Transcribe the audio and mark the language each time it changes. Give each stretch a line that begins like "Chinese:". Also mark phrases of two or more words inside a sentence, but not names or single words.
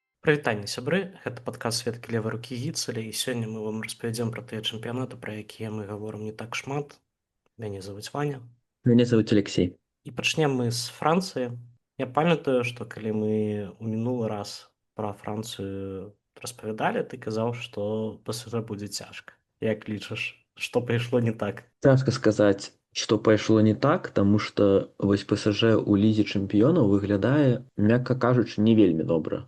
Belarusian: Прывітанне, сябры, гэта падкаст сведкі левай рукі гіцеля, і сёння мы вам распавядзем пра тыя чэмпіянаты, пра якія мы гаворым не так шмат. Мяне завуць Ваня.
Russian: Меня зовут Алексей.
Belarusian: І пачнем мы з Францыі. Я памятаю, што калі мы ў мінулы раз пра Францыю распавядалі, ты казаў, што ПСЖ будзе цяжка. Як лічыш, што пайшло не так? Цяжка сказаць, што пайшло не так, таму што вось ПСЖ у лізе чэмпіёнаў выглядае, мякка кажучы, не вельмі добра.